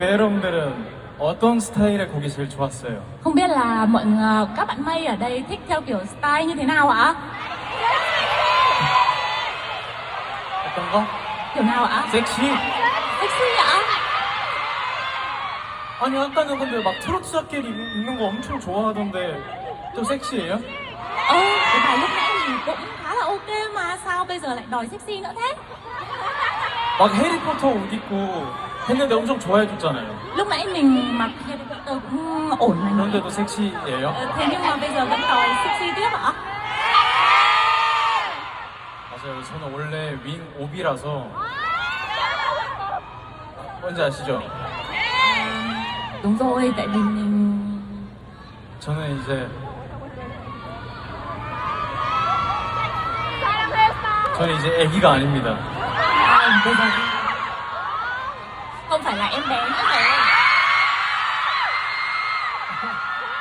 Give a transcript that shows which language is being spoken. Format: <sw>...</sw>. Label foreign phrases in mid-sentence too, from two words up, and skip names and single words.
<ko>여러분들은 어떤 스타일의 곡이 제일 좋았어요?</ko> <vi>Không biết là các bạn Mây ở đây thích theo kiểu style như thế nào ạ?</vi> <ko>어떤 거?</ko> <vi>Kiểu nào ạ?</vi> <ko>섹시?</ko> <vi>Sexy ạ?</vi> <ko>아니 아까는 근데 막 트로트 자켓 입는 거 엄청 좋아하던데 또 섹시해요?</ko> <vi>Cái bài lúc nãy thì cũng khá là ok mà sao bây giờ lại đòi sexy nữa thế?</vi> <ko>막 해리포터 옷 입고 했는데 엄청 좋아해줬잖아요.</ko> <vi>Lúc nãy mình mặc Harry Potter cũng ổn mà nhỉ?</vi> <ko>그런데도 섹시예요?</ko> <vi>Thế nhưng mà bây giờ vẫn đòi sexy tiếp ạ?</vi> <ko>맞아요. 저는 원래 윙 오비라서 뭔지 아시죠?</ko> <vi>Đúng rồi, tại vì mình...</vi> <ko>저는 이제 애기가 아닙니다.</ko> <vi>Bây giờ không phải là em bé nữa rồi.</vi>